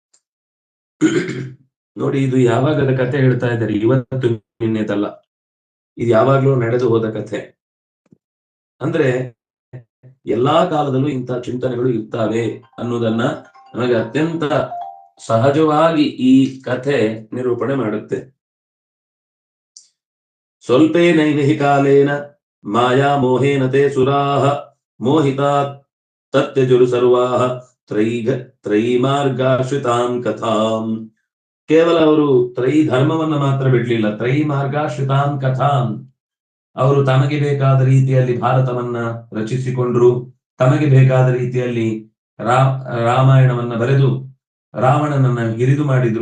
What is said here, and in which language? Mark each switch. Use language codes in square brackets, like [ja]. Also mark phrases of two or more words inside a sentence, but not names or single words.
[kn] ನೋಡಿ, ಇದು ಯಾವಾಗದ ಕಥೆ ಹೇಳ್ತಾ ಇದ್ದಾರೆ, ಇವತ್ತು ನಿನ್ನೆದಲ್ಲ, ಇದು ಯಾವಾಗ್ಲೂ ನಡೆದು ಹೋದ ಕಥೆ. ಅಂದ್ರೆ ಎಲ್ಲಾ ಕಾಲದಲ್ಲೂ ಇಂಥ ಚಿಂತನೆಗಳು ಇರ್ತಾವೆ ಅನ್ನೋದನ್ನ ನಮಗೆ ಅತ್ಯಂತ ಸಹಜವಾಗಿ ಈ ಕಥೆ ನಿರೂಪಣೆ ಮಾಡುತ್ತೆ. [sa] ಸ್ವಲ್ಪೇ ನೈವಿಹಿ ಕಾಲೇನ ಮಾಯಾ ಮೋಹೇನ ತೇ ಸುರಾಹ ಮೋಹಿತಾ ತತ್ಯಜುರು ಸರ್ವಾಹ ತ್ರೈಮಾರ್ಗಾಶ್ರಿತಾಂ ಕಥಾಂ. [kn] ಕೇವಲ ಅವರು ಧರ್ಮವನ್ನ ಮಾತ್ರ ಬಿಡ್ಲಿಲ್ಲ, [sa] ತ್ರೈಮಾರ್ಗಾಶ್ರಿತಾಂ ಕಥಾಂ. [kn] ಅವರು ತಮಗೆ ಬೇಕಾದ ರೀತಿಯಲ್ಲಿ ಭಾರತವನ್ನ ರಚಿಸಿಕೊಂಡ್ರು, ತಮಗೆ ಬೇಕಾದ ರೀತಿಯಲ್ಲಿ ರಾಮಾಯಣವನ್ನ ಬರೆದು ರಾವಣನನ್ನ ಹಿರಿದು ಮಾಡಿದ್ರು.